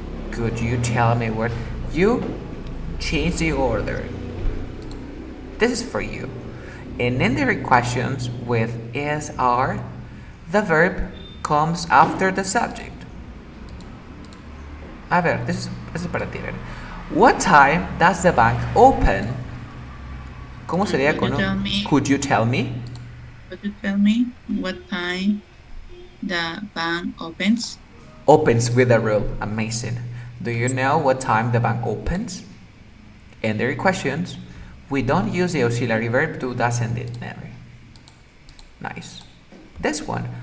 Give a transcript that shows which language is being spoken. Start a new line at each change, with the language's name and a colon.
English: Could you tell me where? You change the order. This is for you. In indirect questions with is, are, the verb comes after the subject.
Spanish: A ver,
English: this is
Spanish: para ti.
English: A ver. What time does the bank open?
Spanish: ¿Cómo sería con un could you tell me?
English: Could you tell me what time the bank opens? Opens with a rule. Amazing. Do you know what time the bank opens? And there are questions. We don't use the auxiliary verb to doesn't it never. Nice. This one.